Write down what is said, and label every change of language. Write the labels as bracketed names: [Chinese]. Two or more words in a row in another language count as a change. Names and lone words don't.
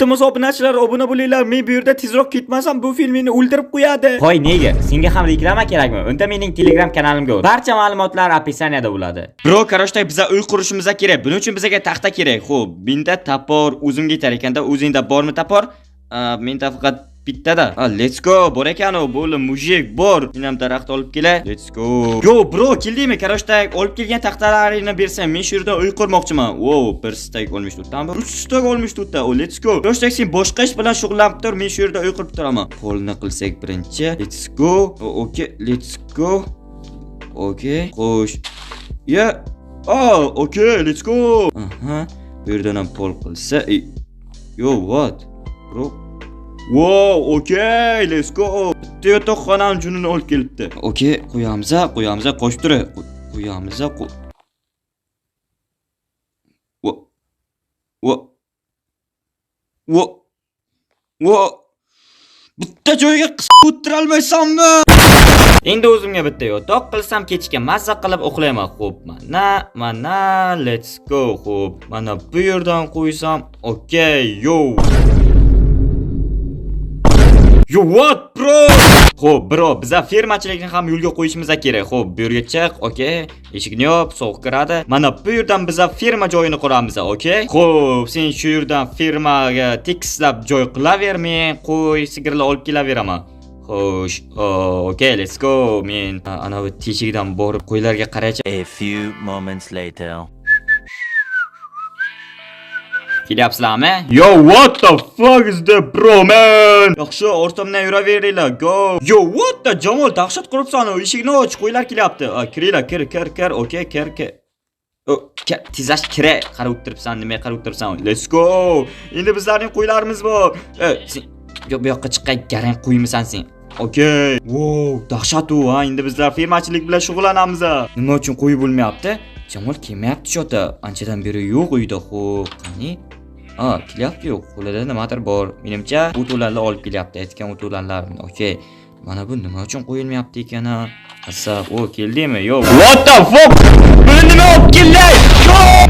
[Uzbek] Iltimos obunachi yoshlar obuna bo'linglar. Men bu yerda tezroq ketmasam bu film meni o'ldirib qo'yadi. Qo'y, nega? Senga ham reklama kerakmi? Unda mening Telegram kanalimga o'r. Barcha ma'lumotlar opisiyaniyada bo'ladi. Bro, qarashday biza uy qurishimiz kerak. Buning uchun bizga taxta kerak. Xo'p, menda tapor o'zimga yetar ekanda, o'zingda bormi tapor? Menda faqat bittada. [English] Let's go. [Uzbek] Bor ekan u, bo'li mujik bor. Men ham daraxt olib kelay. [English] Let's go. Yo, bro, [Uzbek] keldingmi? Qarashday olib kelgan taxtalaringni bersam, men shu yerda uy qurmoqchiman. Wow, bir stak olmush tutdan. 3 stak olmush tutdan. [English] Let's go. [Uzbek] Qarashday sen boshqa ish bilan shug'ullanib tur, men shu yerda uy qurib turaman. Polni qilsak birinchi. [English] Let's go. Okay, let's go. Okay, xo'sh. Yeah. Okay, let's go. [Uzbek] Bu yerdan ham pol qilsa. [English] Yo, what? Bro. Wow, okay, let's go. [Uzbek] Bitta yotoqxonam junini olib kelibdi. Okay, qo'yamiz, qo'shib tur. Qo'yamiz. Bitta joyga qisib o'tira olmaysanmi? Endi o'zimga bitta yotoq qilsam kechga mazza qilib uxlayman. Xo'p, mana, [English] let's go. [Uzbek] Xo'p, mana bu yerdan qo'ysam. [English] Okay, yo. Yo, what, bro? [Uzbek] Xo'p, bro, biza fermachilikni ham yo'lga qo'yishimiz kerak. Xo'p, bu yerga chiq, okay? Eshikni yop, sovuq kiradi. Mana bu yerdan biza ferma joyini quramiz, okay? Xo'p, sen shu yerdan fermaga tekislab joy qilaver, men qo'y, sigirlar olib kelaveraman. Xo'sh, [English] okay, let's go. [Uzbek] Men ana bu teshikdan borib qo'ylarga qaraychi. [English] A few moments later. [Uzbek] Kelyapsizlarmi? [English] Yo, what the fuck is that, bro, man? [Uzbek] Yaxshi, ortimdan yuraveringlar. [English] Go. Yo, what the Jamol, [Uzbek] dahshat quribsan. Eshikni och, qo'ylar kelyapti. Kiringlar, kir. Okay, kir. Tizash kira. Qarab o'tiribsan, nima qarab o'tiribsan? [English] Let's go. [Uzbek] Endi bizlarning qo'ylarimiz bor. Sen yo bu yoqqa chiqqay, garang qo'ymisan sen. [English] Okay. Wow, [Uzbek] dahshat u, ha. Endi bizlar fermachilik bilan shug'ullanamiz. Nima uchun qo'y bo'lmayapti? Jamol kelmayapti shota. Anchadan beri yo'q uyda. Xo'p, qani? Kelyapti yo'q. Qo'lida nimadir bor. Menimcha o'to'lanlar olib kelyapti. Aytgan o'to'lanlarni. Okay. Mana bu nima uchun qo'yilmayapti ekan? Asab, keldingmi? Yo'q. [English] What the fuck? [Uzbek] Buni nima olib keldi?